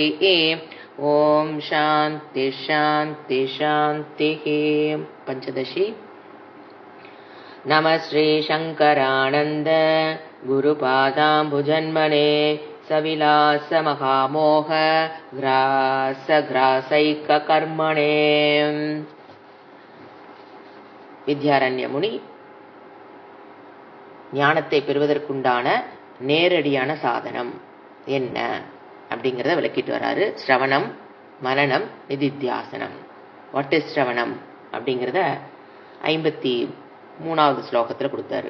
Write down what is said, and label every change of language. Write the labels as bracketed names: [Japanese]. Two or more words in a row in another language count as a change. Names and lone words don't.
[Sanskrit] ॐ शान्ति शान्ति शान्तिः। पञ्चदशी। नमः श्रीशङ्करानन्द गुरुपादाम्बुजन्मने सविलासमहामोह ग्रासैककर्मणे। [Tamil] வித்யாரண்ய முனி ஞானத்தை பெறுவதற்குண்டான நேரடியான சாதனம் என்ன அப்படிங்கிறத விளக்கிட்டு வராரு. ஸ்ரவணம், மனனம், நிதித்தியாசனம். [English] What is [Tamil] ஸ்ரவணம் அப்படிங்கிறத 53வது ஸ்லோகத்தில் கொடுத்தாரு.